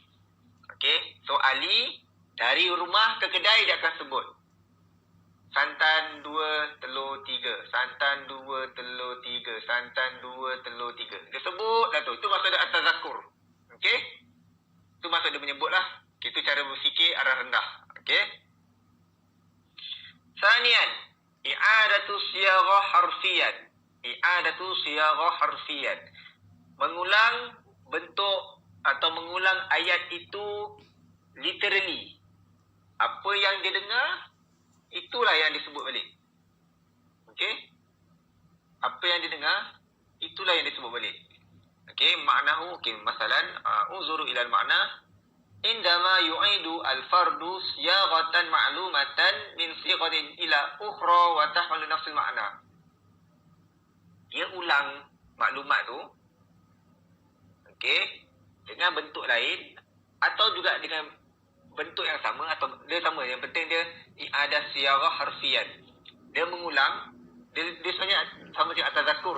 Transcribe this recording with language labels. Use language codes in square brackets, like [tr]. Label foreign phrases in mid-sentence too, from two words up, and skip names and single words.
[ms] Okey, so Ali dari rumah ke kedai dia akan sebut santan 2 telur 3, santan 2 telur 3, santan 2 telur 3. Dia sebut dah tu. Itu maksud dia at-tazakkur. Okey? Itu maksud dia menyebut lah. Okay, itu cara berfikir arah rendah. Okey? [ar] ثانيا، إعادة صياغة حرفيا. إعادة صياغة حرفيا. [ms] Mengulang bentuk atau mengulang ayat itu literally. Apa yang dia dengar, itulah yang disebut balik. Okey? Apa yang dia dengar, itulah yang disebut balik. Okey, maknahu, okey, [ar] مثلا، انظروا إلى المعنى عندما يعيد الفرد صياغة معلومة من صيغة إلى أخرى وتحمل نفس المعنى. [ms] Dia ulang maklumat tu, okey, dengan bentuk lain atau juga dengan bentuk yang sama atau dia sama, yang penting dia [ar] إعادة صياغة حرفيا. [ms] Dia mengulang, dia sebenarnya sama macam at-tadhakkur.